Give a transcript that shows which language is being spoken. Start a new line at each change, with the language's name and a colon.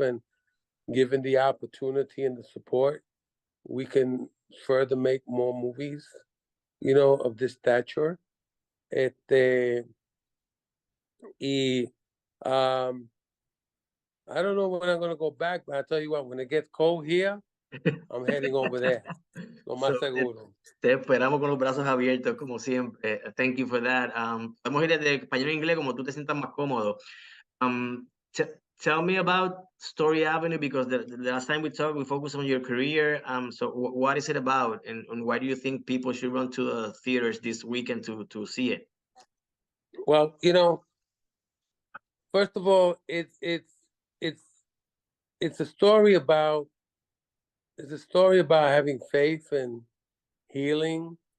English: And given the opportunity and the support, we can further make more movies, of this stature. Y I don't know when I'm going to go back, but I tell you what, when it gets cold here, I'm heading over there.
Spanish: Lo más seguro. Te esperamos con los brazos abiertos, como siempre.
English: Thank you for that.
Spanish: Podemos ir de español a inglés como tú te sientas más cómodo.
English: Um, Tell me about Story Avenue, because the last time we talked, we focused on your career. So what is it about, and why do you think people should run to the theaters this weekend to see it? Well, first of all, it's a story about having faith and healing.